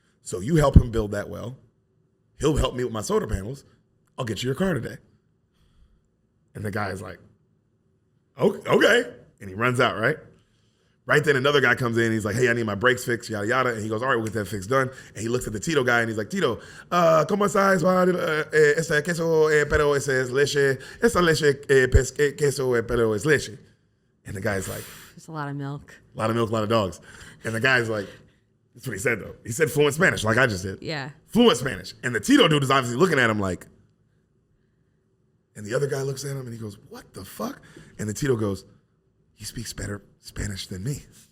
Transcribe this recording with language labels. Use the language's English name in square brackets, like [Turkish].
[English] So you help him build that well. He'll help me with my solar panels. I'll get you your car today. And the guy is like, okay. And he runs out, right? Right then another guy comes in. He's like, hey, I need my brakes fixed, yada, yada. And he goes, all right, we'll get that fix done. And he looks at the Tito guy, and he's like, Tito, [Spanish] ¿cómo estás? Ese queso, pero ese es leche. Esa leche, queso, pero es leche. [English] And the guy's like, there's a lot of milk. A lot of milk, a lot of dogs. And the guy's like, that's what he said, though. He said fluent Spanish, like I just did. Yeah. Fluent Spanish. And the Tito dude is obviously looking at him like, and the other guy looks at him, and he goes, what the fuck? And the Tito goes, he speaks better Spanish than me.